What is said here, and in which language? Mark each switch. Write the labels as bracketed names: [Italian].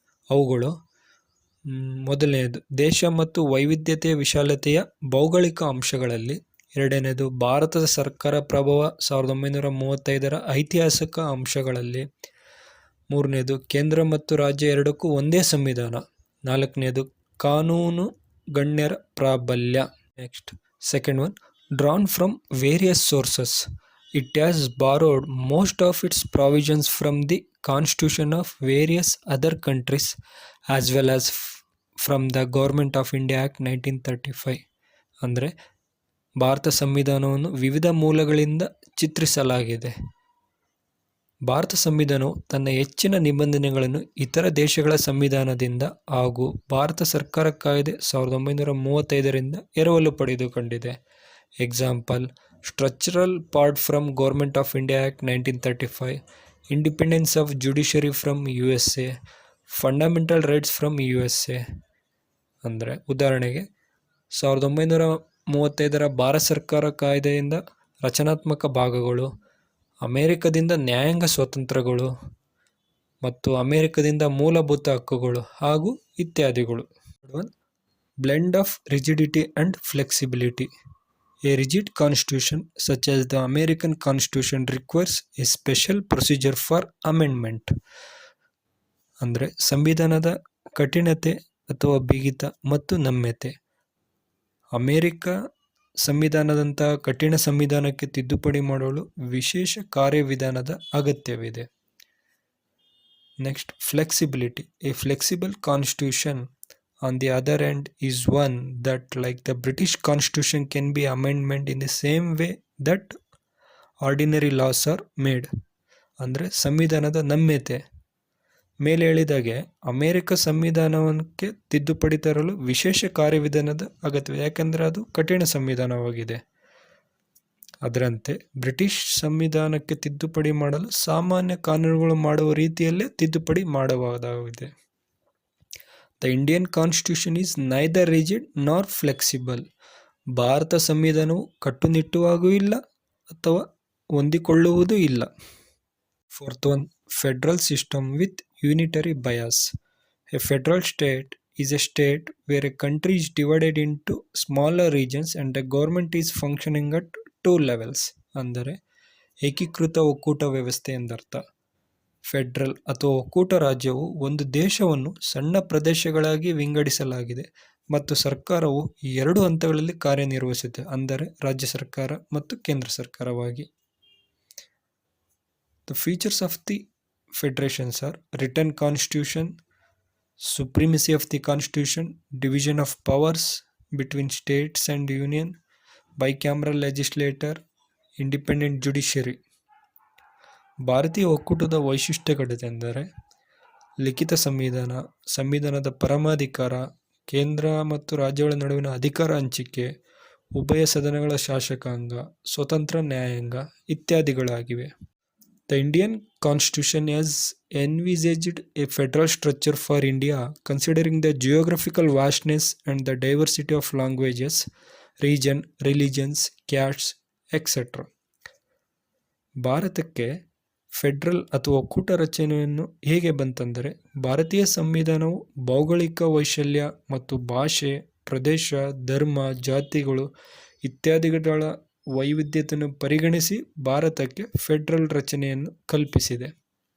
[Kannada] ಅವುಗಳು: ಮೊದಲನೆಯದು, ದೇಶ ಮತ್ತು ವೈವಿಧ್ಯತೆಯ ವಿಶಾಲತೆಯ ಭೌಗೋಳಿಕ ಅಂಶಗಳಲ್ಲಿ; ಎರಡನೇದು, ಭಾರತದ ಸರ್ಕಾರ ಪ್ರಭಾವ 1935ರ ಐತಿಹಾಸಿಕ ಅಂಶಗಳಲ್ಲಿ; ಮೂರನೇದು, ಕೇಂದ್ರ ಮತ್ತು ರಾಜ್ಯ ಎರಡಕ್ಕೂ ಒಂದೇ ಸಂವಿಧಾನ; ನಾಲ್ಕನೇದು, ಕಾನೂನು ಗಣ್ಯರ ಪ್ರಾಬಲ್ಯ. [English] Next, second one, drawn from various sources. It has borrowed most of its provisions from the Constitution of various other countries as well as from the Government of India Act 1935. [Kannada] ಅಂದರೆ ಭಾರತ ಸಂವಿಧಾನವನ್ನು ವಿವಿಧ ಮೂಲಗಳಿಂದ ಚಿತ್ರಿಸಲಾಗಿದೆ. ಭಾರತ ಸಂವಿಧಾನವು ತನ್ನ ಹೆಚ್ಚಿನ ನಿಬಂಧನೆಗಳನ್ನು ಇತರ ದೇಶಗಳ ಸಂವಿಧಾನದಿಂದ ಹಾಗೂ ಭಾರತ ಸರ್ಕಾರ ಕಾಯ್ದೆ 1935ರಿಂದ ಎರವಲು ಪಡೆದುಕೊಂಡಿದೆ. [English] Example: structural part from government of India act 1935, independence of judiciary from USA, fundamental rights from USA. [Kannada] ಅಂದರೆ ಉದಾಹರಣೆಗೆ 1935ರ ಭಾರತ ಸರ್ಕಾರ ಕಾಯ್ದೆಯಿಂದ ರಚನಾತ್ಮಕ ಭಾಗಗಳು, ಅಮೆರಿಕದಿಂದ ನ್ಯಾಯಾಂಗ ಸ್ವಾತಂತ್ರ್ಯಗಳು ಮತ್ತು ಅಮೆರಿಕದಿಂದ ಮೂಲಭೂತ ಹಕ್ಕುಗಳು ಹಾಗೂ ಇತ್ಯಾದಿಗಳು. [English] Blend of rigidity and flexibility. A rigid constitution such as the American Constitution requires a special procedure for amendment. [Kannada] ಅಂದರೆ ಸಂವಿಧಾನದ ಕಠಿಣತೆ ಅಥವಾ ಬಿಗಿತ ಮತ್ತು ನಮ್ಯತೆ. ಅಮೆರಿಕ ಸಂವಿಧಾನದಂತಹ ಕಠಿಣ ಸಂವಿಧಾನಕ್ಕೆ ತಿದ್ದುಪಡಿ ಮಾಡಲು ವಿಶೇಷ ಕಾರ್ಯವಿಧಾನದ ಅಗತ್ಯವಿದೆ. [English] Next, flexibility. A flexible constitution on the other hand is one that, like the British Constitution, can be amendment in the same way that ordinary laws are made. [Kannada] ಅಂದರೆ ಸಂವಿಧಾನದ ನಮ್ಯತೆ. ಮೇಲೆ ಹೇಳಿದಾಗೆ ಅಮೆರಿಕ ಸಂವಿಧಾನಕ್ಕೆ ತಿದ್ದುಪಡಿ ತರಲು ವಿಶೇಷ ಕಾರ್ಯವಿಧಾನದ ಅಗತ್ಯವಿದೆ, ಯಾಕೆಂದರೆ ಅದು ಕಠಿಣ ಸಂವಿಧಾನವಾಗಿದೆ. ಅದರಂತೆ ಬ್ರಿಟಿಷ್ ಸಂವಿಧಾನಕ್ಕೆ ತಿದ್ದುಪಡಿ ಮಾಡಲು ಸಾಮಾನ್ಯ ಕಾನೂನುಗಳು ಮಾಡುವ ರೀತಿಯಲ್ಲೇ ತಿದ್ದುಪಡಿ ಮಾಡಬಹುದಾಗಿದೆ. [English] The Indian Constitution is neither rigid nor flexible. [Kannada] Bharat ಸಂವಿಧಾನವು ಕಟ್ಟುನಿಟ್ಟುವಾಗೂ ಇಲ್ಲ ಅಥವಾ ಹೊಂದಿಕೊಳ್ಳುವುದೂ ಇಲ್ಲ. [English] Fourth one, federal system with unitary bias. A federal state is a state where a country is divided into smaller regions and the government is functioning at 2 levels. [Kannada] ಅಂದರೆ ಏಕೀಕೃತ ಒಕ್ಕೂಟ ವ್ಯವಸ್ಥೆ ಎಂದರ್ಥ. Federal ಅಥವಾ ಒಕ್ಕೂಟ ರಾಜ್ಯವು ಒಂದು ದೇಶವನ್ನು ಸಣ್ಣ ಪ್ರದೇಶಗಳಾಗಿ ವಿಂಗಡಿಸಲಾಗಿದೆ ಮತ್ತು ಸರ್ಕಾರವು 2 ಹಂತಗಳಲ್ಲಿ ಕಾರ್ಯನಿರ್ವಹಿಸುತ್ತೆ, ಅಂದರೆ ರಾಜ್ಯ ಸರ್ಕಾರ ಮತ್ತು ಕೇಂದ್ರ ಸರ್ಕಾರವಾಗಿ. [English] The features of the federations are: written constitution, supremacy of the constitution, division of powers between states and union, bicameral legislature, independent judiciary. [Kannada] ಭಾರತೀಯ ಒಕ್ಕೂಟದ ವೈಶಿಷ್ಟ್ಯಗಳೆಂದರೆ ಲಿಖಿತ ಸಂವಿಧಾನ, ಸಂವಿಧಾನದ ಪರಮಾಧಿಕಾರ, ಕೇಂದ್ರ ಮತ್ತು ರಾಜ್ಯಗಳ ನಡುವಿನ ಅಧಿಕಾರ ಹಂಚಿಕೆ, ಉಭಯ ಸದನಗಳ ಶಾಸಕಾಂಗ, ಸ್ವತಂತ್ರ ನ್ಯಾಯಾಂಗ ಇತ್ಯಾದಿಗಳಾಗಿವೆ. [English] The Indian Constitution has envisaged a federal structure for India considering the geographical vastness and the diversity of languages, region, religions, castes, etc. [Kannada] ಭಾರತಕ್ಕೆ ಫೆಡರಲ್ ಅಥವಾ ಒಕ್ಕೂಟ ರಚನೆಯನ್ನು ಹೇಗೆ ಬಂತೆಂದರೆ, ಭಾರತೀಯ ಸಂವಿಧಾನವು ಭೌಗೋಳಿಕ ವೈಶಾಲ್ಯ ಮತ್ತು ಭಾಷೆ, ಪ್ರದೇಶ, ಧರ್ಮ, ಜಾತಿಗಳು ಇತ್ಯಾದಿಗಳ ವೈವಿಧ್ಯತೆಯನ್ನು ಪರಿಗಣಿಸಿ ಭಾರತಕ್ಕೆ ಫೆಡರಲ್ ರಚನೆಯನ್ನು ಕಲ್ಪಿಸಿದೆ.